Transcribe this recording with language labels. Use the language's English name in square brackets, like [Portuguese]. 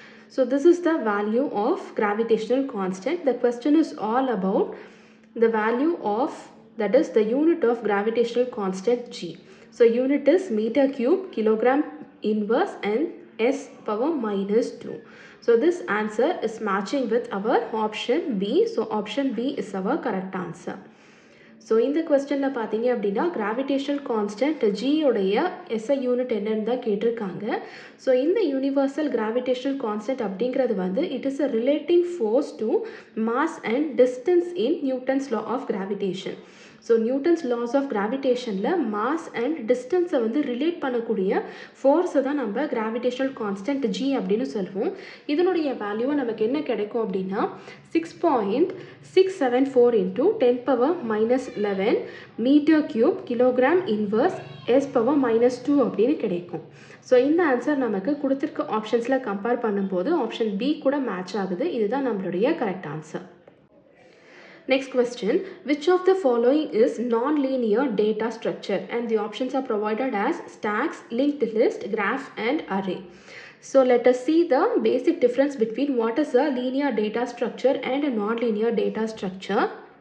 [English] So this is the value of gravitational constant. The question is all about the value of, that is the unit of gravitational constant G. So unit is meter cube kilogram inverse and s power minus 2. So this answer is matching with our option B. So option B is our correct answer. [Tamil] So இந்த கொஸ்டினில் பார்த்தீங்க அப்படின்னா gravitational constant ஜியோடைய SI unit என்னன்னு தான் கேட்டிருக்காங்க. [English] so இந்த universal gravitational constant [Tamil] அப்படிங்கிறது வந்து [English] It is a relating force to mass and distance in Newton's law of gravitation. [Tamil] So Newton's loss of கிராவிடேஷனில் mass and டிஸ்டன்ஸை வந்து ரிலேட் பண்ணக்கூடிய ஃபோர்ஸை தான் நம்ம கிராவிடேஷனல் கான்ஸ்டன்ட் ஜி அப்படின்னு சொல்லுவோம். இதனுடைய வேல்யூவை நமக்கு என்ன கிடைக்கும் அப்படின்னா [English] 6.674 into 10 power minus 11 meter cube kilogram inverse s power minus 2 [Tamil] அப்படின்னு கிடைக்கும். ஸோ இந்த ஆன்சர் நமக்கு கொடுத்துருக்க ஆப்ஷன்ஸில் கம்பேர் பண்ணும்போது ஆப்ஷன் பி கூட மேட்ச் ஆகுது. இதுதான் நம்மளுடைய correct answer. [English] Next question, which of the following is non-linear data structure? And the options are provided as stacks, linked list, graph and array. So let us see the basic difference between what is a linear data structure and a non-linear data structure.